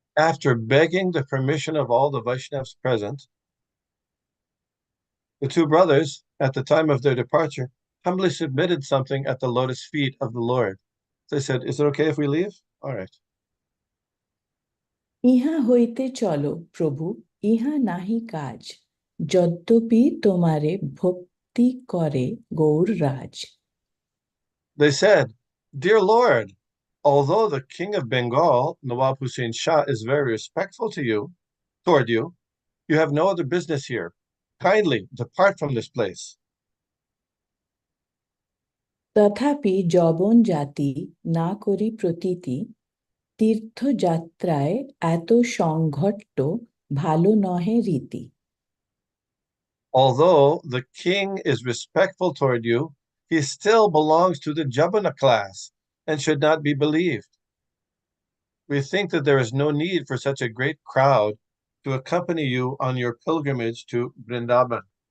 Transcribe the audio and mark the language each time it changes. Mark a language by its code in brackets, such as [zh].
[en] After begging the permission of all the Vaishnavas present, the two brothers, at the time of their departure, humbly submitted something at the lotus feet of the Lord. They said, "Is it okay if we leave?" All right. [bn] ইহা হইতে চলো প্রভু, ইহা নাহি কাজ, যদ্যপি তোমারে ভক্তি করে গৌর রাজ. [en] They said, "Dear Lord, although the King of Bengal, Nawab Hussain Shah, is very respectful toward you, you have no other business here. Kindly depart from this place." [bn] তথাপি যবন জাতি না করি প্রতীতি, তীর্থযাত্রায় এত সংঘট্ট ভালো নহে রীতি. [en] Although the king is respectful toward you, he still belongs to the Jabana class and should not be believed. We think that there is no need for such a great crowd to accompany you on your pilgrimage to Vrindavan.